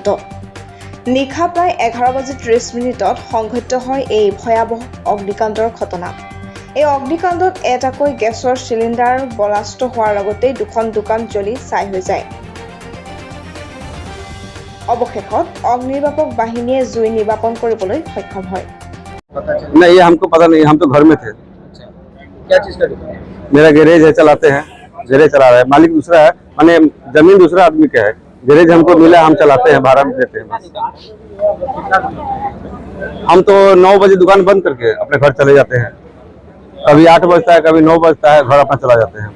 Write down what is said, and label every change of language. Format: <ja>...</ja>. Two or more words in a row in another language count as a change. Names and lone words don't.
<as>নিশা প্ৰায় 11:30 সংঘটিত হয় এই ভয়াৱহ অগ্নিকাণ্ডৰ ঘটনা। এই অগ্নিকাণ্ডত এটাকৈ গেছৰ চিলিণ্ডাৰ ব্লাষ্ট হোৱাৰ লগতে দুখন দোকান জ্বলি ছাই হৈ যায়। অৱশেষত অগ্নিনিৰ্বাপক বাহিনীয়ে জুই নিৰ্বাপন কৰিবলৈ সক্ষম হয়।</as> <hi>नहीं, ये हमको पता नहीं, हम तो घर में थे। क्या चीज का दुकान है? मेरा गैरेज है, चलाते हैं, गैरेज चला रहा है, मालिक दूसरा है, माने जमीन दूसरा आदमी का है, गैरेज हमको मिला, हम चलाते हैं, भाड़ा में देते हैं। हम तो 9 बजे दुकान बंद करके अपने घर चले जाते हैं, कभी 8 बजता है, कभी 9 बजता है, घर अपना चला जाते हैं।</hi>